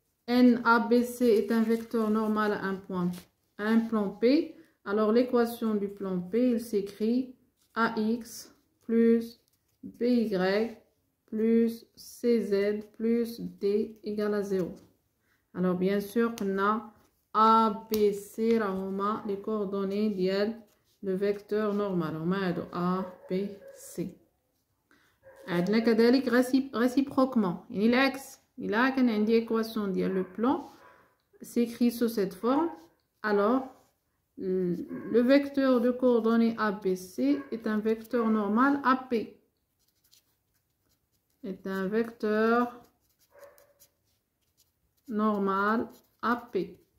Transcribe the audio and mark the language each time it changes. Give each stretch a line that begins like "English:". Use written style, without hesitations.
French: n ABC est un vecteur normal à un plan P, alors l'équation du plan P, il s'écrit AX plus BY plus CZ plus D égale à 0. Alors bien sûr, on a ABC
Arabic: راهما
French: les coordonnées
Arabic: ديال
French: le vecteur normal.
Arabic: هما هادو ABC. عندنا كذلك
French: réciproquement
Arabic: يعني العكس. إلا كان عندي
French: équation
Arabic: ديال
French: le plan s'écrit sous cette forme, alors le vecteur de coordonnées ABC est un vecteur normal AP. Est un vecteur normal AP.